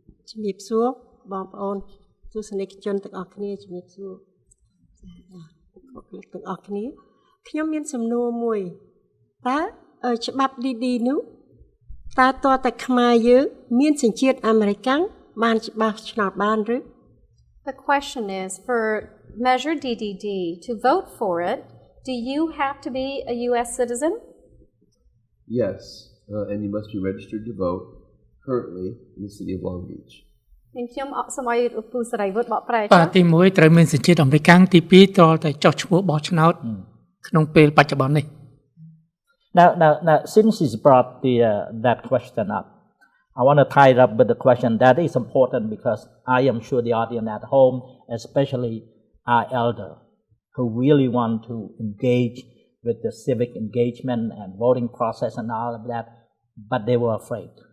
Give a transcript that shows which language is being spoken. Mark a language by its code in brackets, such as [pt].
[km] ជំរាបសួរបងប្អូនទស្សនិកជនទាំងអស់គ្នាជំរាបសួរទាំងអស់គ្នាខ្ញុំមានសំណួរមួយតើច្បាប់ DD នោះតើតើតែខ្មែរយើងមានសញ្ជាតិអាមេរិកាំងបានច្បាស់ឆ្នោតបានឬ [en] The question is for measure DDD to vote for it do you have to be a US citizen Yes and you must be registered to vote currently in the city of Long Beach [km] ខ្ញុំសូមឲ្យឧបសេរីវុឌ្ឍបកប្រែចា៎ បាទទី1ត្រូវមានសញ្ជាតិអាមេរិកាំងទី2ត្រូវតែចុះឈ្មោះបោះឆ្នោតក្នុងពេលបច្ចុប្បន្ននេះ [en] Now since he's brought that question up I want to tie it up with the question that is important because I am sure the audience at home especially our elder who really want to engage with the civic engagement and voting process and all of that but they were afraid